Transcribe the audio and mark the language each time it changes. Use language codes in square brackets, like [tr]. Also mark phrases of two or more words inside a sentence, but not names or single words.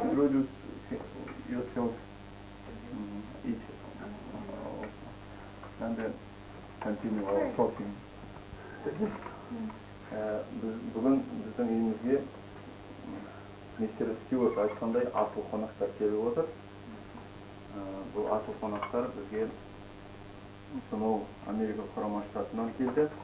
[en] introduce yourself each and then continue our talking. [kk] Bugün біздің үйімізге мистер Стюарт айтқандай ату қонақтар келіп отыр. Бұл ату қонақтар бізге сонау Америка құрама штатынан келді.